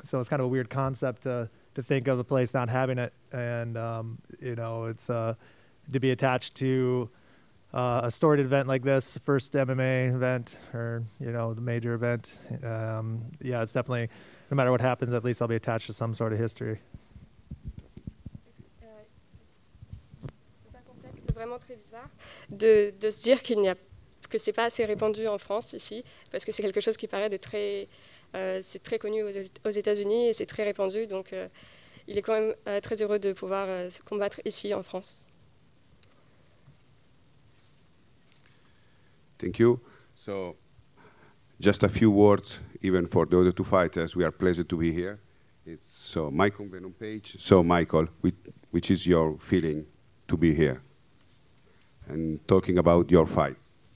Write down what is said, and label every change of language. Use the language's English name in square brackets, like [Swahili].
[English] So it's kind of a weird concept to think of a place not having it, and it's to be attached to a storied event like this, first MMA event or the major event. Yeah, it's definitely, no matter what happens, at least I'll be attached to some sort of history. [French] C'est vraiment très bizarre de se dire que c'est pas assez répandu en France ici, parce que c'est quelque chose qui paraît c'est très connu aux États-Unis et c'est très répandu, donc il est quand même très heureux de pouvoir se combattre ici en France. [English] Thank you. So, just a few words, even for the other two fighters. We are pleased to be here. It's Michael Venom-Page. So, Michael, which is your feeling to be here and talking about your fights?